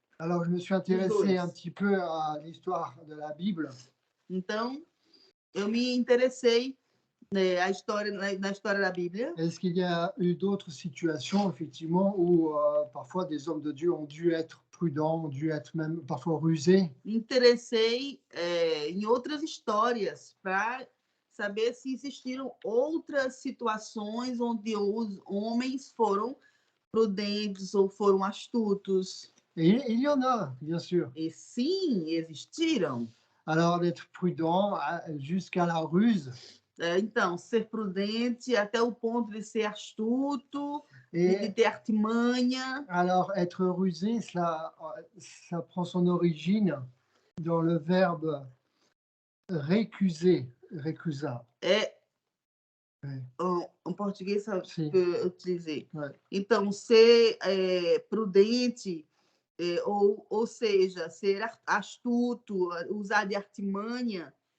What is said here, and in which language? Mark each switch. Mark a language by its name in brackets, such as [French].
[French] Alors, je me suis intéressé un petit peu à l'histoire de la Bible. [Portuguese] Então, eu me interessei na história da Bíblia. [French] Est-ce qu'il y a eu d'autres situations, effectivement, où parfois des hommes de Dieu ont dû être prudents, ont dû être même parfois rusés? [Portuguese] Me interessei em outras histórias para saber se existiram outras situações onde os homens foram prudentes ou foram astutos. [French] Et il y en a, bien sûr. [Portuguese] E sim, existiram. [French] Alors, d'être prudent jusqu'à la ruse. [Portuguese] Então, ser prudente até o ponto de ser astuto, de ter artimanha. [French] Alors, être rusé, ça prend son origine dans le verbe récuser, récusa. [Portuguese] Em português, Sim. eu utilizei. Então, ser prudente, ou seja, ser astuto, usar de artimanha,